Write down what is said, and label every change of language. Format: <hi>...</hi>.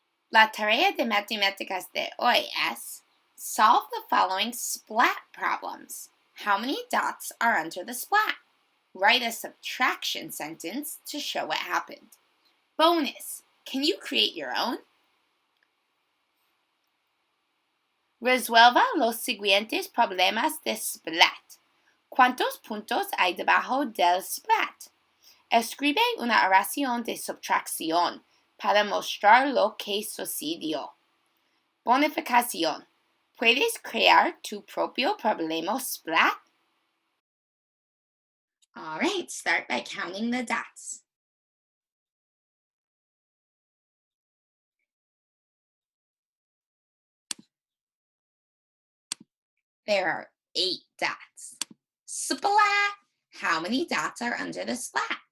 <es>La tarea de matemáticas de hoy es</es> <en>solve the following splat problems. How many dots are under the splat? Write a subtraction sentence to show what happened. Bonus, can you create your own?</en> <es>Resuelva los siguientes problemas de splat. ¿Cuántos puntos hay debajo del splat? Escribe una oración de subtracción para mostrar lo que sucedió. Bonificación. ¿Puedes crear tu propio problema splat?</es> <en>All right, start by counting the dots. There are 8 dots. Splat! How many dots are under the splat?</en>